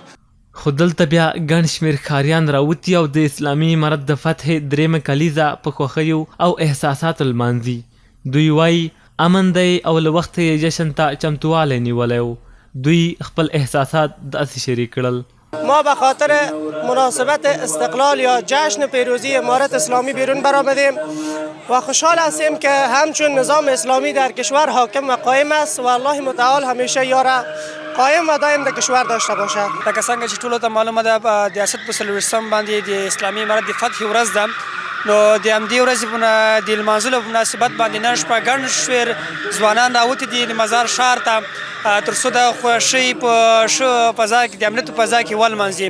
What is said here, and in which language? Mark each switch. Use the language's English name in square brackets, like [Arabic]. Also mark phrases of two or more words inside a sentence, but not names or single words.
[Pashto] خو دلته بیا ګڼ شمېر ښاریان راوتي او د اسلامي امارت د فتحې درېیمه کلیزه په خوښیو او احساساتو لمانځي. دوی وایي امن دی او له وخته یې جشن ته چمتووالی نیولی و. دوی خپل احساسات داسې شریک کړل. [Persian] ما به خاطر مناسبت استقلال یا جشن پیروزی امارت اسلامی بیرون برآمدیم و خوشحال هستیم که همچون نظام اسلامی در کشور حاکم و قائم است و الله متعال همیشه یاره قایم و دایم در کشور داشته باشه. [Pashto] لکه څنګه چې ټولو ته معلومه ده په ریاست په 40 باندې د اسلامي امارت د فتح ورځ ده، نو د همدې ورځې د لمانځلو په مناسبت باندې نن شپه ګڼ شمېر ځوانان راوتي دي د مزار ښار ته تر څو د خوښۍ په ښه فضا کې د امنیت په فضا کې ولمانځي.